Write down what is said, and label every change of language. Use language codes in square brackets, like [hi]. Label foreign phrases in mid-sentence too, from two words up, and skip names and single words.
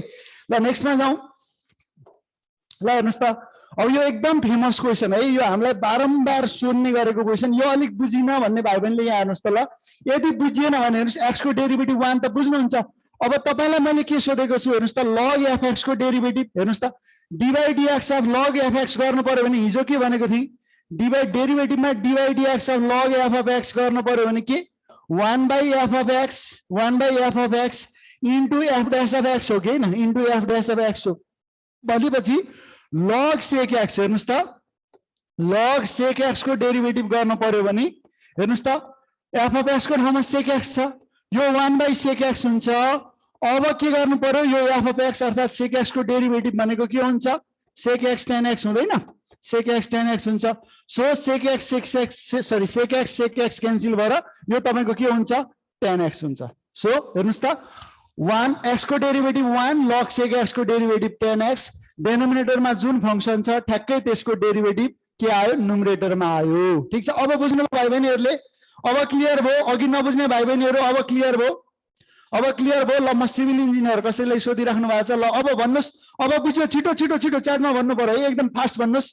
[ne] ल नेक्स्टमा जाउँ। ल हेर्नुहोस् त, अब यो एकदम [en] famous question [ne] है, यो हामीलाई बारम्बार सोध्ने गरेको क्वेसन। यो अलिक बुझिन भन्ने भाइ बहिनीले यहाँ हेर्नुहोस् त। ल यदि बुझिएन भने हेर्नुहोस्, x को डेरिभेटिभ 1 त बुझ्नुहुन्छ। अब तपाईलाई मैले के सोधेको छु हेर्नुहोस् त, [en] log fx [ne] को डेरिभेटिभ हेर्नुहोस् त, [en] dy dx of log fx [ne] गर्नु पर्यो भने हिजो के भनेको थिएँ, डेरिभेटिभमा [en] dy dx of log f of x [ne] गर्नु पर्यो भने के [en] 1/f of x into f dash of x [ne] हो कि हैन, [en] into f dash of x [ne] हो। भनेपछि [en] log sec x [ne] हेर्नुहोस् त, [en] log sec x [ne] को डेरिभेटिभ गर्न पर्यो भने हेर्नुहोस् त, [en] f of x [ne] को ठाउँमा [en] sec x [ne] छ, यो [en] 1/sec x [ne] हुन्छ। अब के गर्नु पर्यो, यो [en] f of x [ne] अर्थात [en] sec x [ne] को डेरिभेटिभ भनेको के हुन्छ, [en] sec x tan x [ne] हुँदैन, [en] sec x tan x [ne] हुन्छ। सो [en] sec x sec x [ne] क्यान्सल भएर यो तपाईको के हुन्छ, [en] tan x [ne] हुन्छ। सो हेर्नुहोस् त, 1 x को डेरिभेटिभ 1, [en] log sec x [ne] को डेरिभेटिभ [en] tan x, [ne] डेनोमिनेटरमा जुन फंक्सन छ ठ्याक्कै त्यसको डेरिभेटिभ के आयो, न्युमरेटरमा आयो। ठीक छ, अब बुझ्नु भाइ बहिनीहरुले, अब क्लियर भयो। अघि नबुझ्ने भाइ बहिनीहरु अब क्लियर भयो, अब क्लियर भयो। ल म [en] civil engineer [ne] कसैले सोधिराख्नु भएको छ, ल अब भन्नुस्, अब बुझ्यो, छिटो छिटो छिटो च्याटमा भन्नु पर्यो है, एकदम फास्ट भन्नुस्।